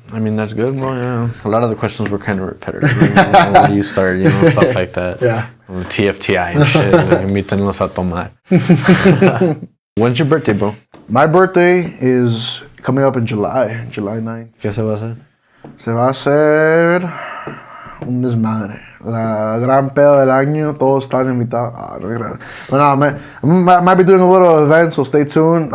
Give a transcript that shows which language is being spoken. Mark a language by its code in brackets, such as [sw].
[en] I mean, that's good, bro. Yeah. A lot of the questions were kind of repetitive. You know, where do you start? You know, stuff like that. Yeah. TFTI and shit. [es] Invítenos a tomar. [en] When's your birthday, bro? My birthday is coming up in July 9th. [es] ¿Qué se va a hacer? Se va a hacer un desmadre. La gran peda del año, todos están invitados. [en] I might be doing a little event, so stay tuned.